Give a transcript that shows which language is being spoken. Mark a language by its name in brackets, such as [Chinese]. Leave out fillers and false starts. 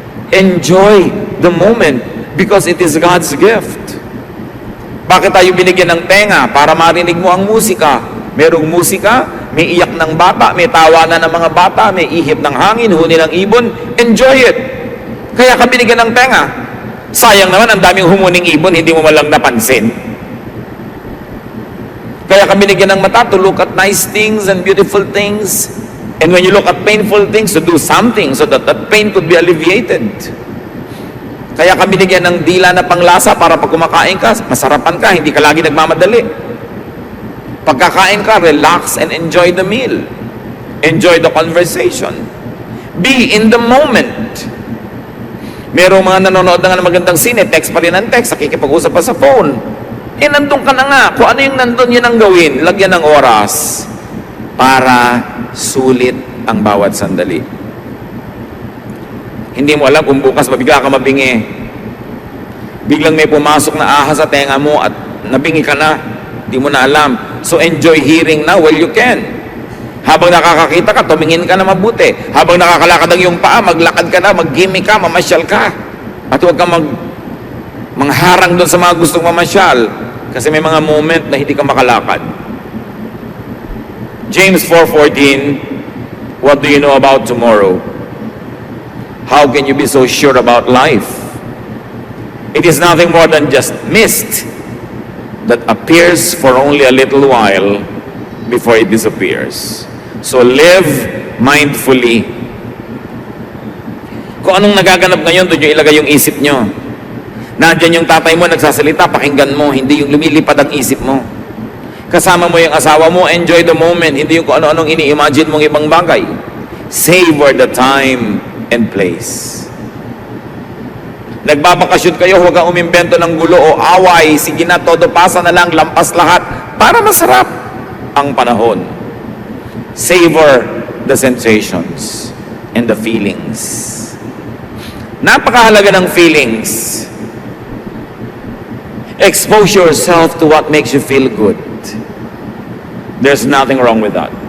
[English] Enjoy the moment because it is God's gift. [Filipino] Bakit tayo binigyan ng tenga? Para marinig mo ang musika. Merong musika, may iyak ng bata, may tawanan ng mga bata, may ihip ng hangin, huni ng ibon. [English] Enjoy it. [Filipino] Kaya ka binigyan ng tenga. Sayang naman, ang daming humuning ibon, hindi mo malang napansin. Kaya ka binigyan ng mata [English] to look at nice things and beautiful things. And when you look at painful things, to do something so that that pain could be alleviated. [Filipino] Kaya ka binigyan ng dila na panglasa para pag kumakain ka, masarapan ka, hindi ka lagi nagmamadali. Pagkakain ka, [English] relax and enjoy the meal. Enjoy the conversation. Be in the moment. [Filipino] Merong mga nanonood na nga ng magandang sine, text pa rin ang text, nakikipag-usap pa sa phone. Eh, nandun ka na nga. Kung ano yung nandun, yun ang gawin. Lagyan ng oras para sulit ang bawat sandali. Hindi mo alam kung bukas mabigla ka mabingi. Biglang may pumasok na ahas sa tenga mo at nabingi ka na. Hindi mo na alam. [English] So enjoy hearing now while you can. [Filipino] Habang nakakakita ka, tumingin ka na mabuti. Habang nakakalakad ang iyong paa, maglakad ka na, mag-gimmick ka, mamasyal ka. At huwag kang mangharang doon sa mga gustong mamasyal. Kasi may mga moment na hindi ka makalakad. [English] James 4:14, what do you know about tomorrow? How can you be so sure about life? It is nothing more than just mist that appears for only a little while before it disappears. So live mindfully. [Filipino] Kung anong nagaganap ngayon, doon nyo ilagay yung isip nyo. Nandiyan yung tatay mo nagsasalita, pakinggan mo, hindi yung lumilipad ang isip mo. Kasama mo yung asawa mo, [English] enjoy the moment, [Filipino] hindi yung kung ano-anong ini-imagine mong ibang bagay. [English] Savor the time and place. [Filipino] Nagbabakasyon kayo, huwag kang umimbento ng gulo o away, sige na, todo pasa na lang, lampas lahat, para masarap ang panahon. [English] Savor the sensations and the feelings. [Filipino] Napakahalaga ng feelings. [English] Expose yourself to what makes you feel good. There's nothing wrong with that.